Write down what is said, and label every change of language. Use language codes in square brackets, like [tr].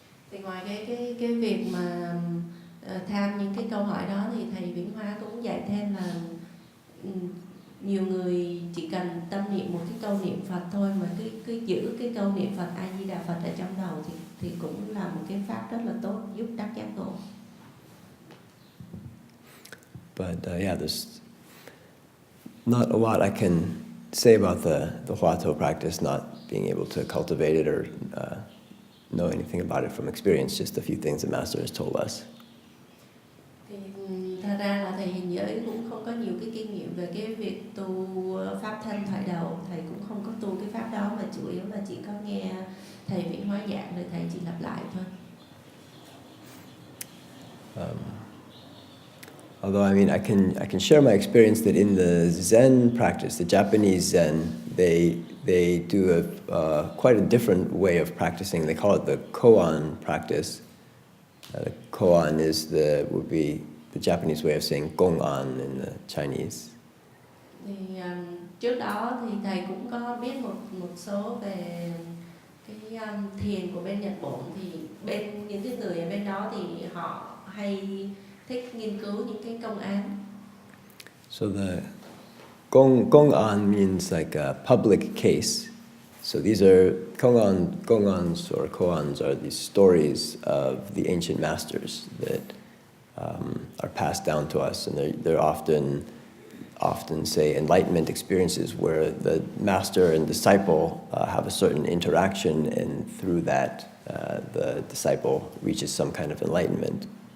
[vi] Thì ngoài cái việc mà tham những cái câu hỏi đó thì thầy YongHua cũng dạy thêm là nhiều người chỉ cần tâm niệm một cái câu niệm Phật thôi, mà cứ giữ cái câu niệm Phật A Di Đà Phật ở trong đầu thì cũng là một cái pháp rất là tốt giúp đắc giác ngộ. [en] But yeah, there's not a lot I can say about the Huatou practice, not being able to cultivate it or know anything about it from experience, just a few things the Master has told us. [vi] Thì thật ra là thầy hình giới cũng không có nhiều cái kinh nghiệm về cái việc tu pháp thân thoại đầu, thầy cũng không có tu cái pháp đó, mà chủ yếu là chỉ có nghe thầy YongHua giảng rồi thầy chỉ lặp lại thôi. [en] Although I mean, I can share my experience that in the Zen practice, the Japanese Zen, they do quite a different way of practicing. They call it the koan practice. The koan would be the Japanese way of saying gong'an in the Chinese. [vi] Thì trước đó thì thầy cũng có biết một số về cái thiền của bên Nhật Bản, thì bên những cái người ở bên đó thì họ hay thích nghiên cứu những cái công án. [en] So the gong'an means like a public case. So these are gong'ans or koans are these stories of the ancient masters that are passed down to us, and they're often say enlightenment experiences where the master and disciple have a certain interaction, and through that the disciple reaches some kind of enlightenment.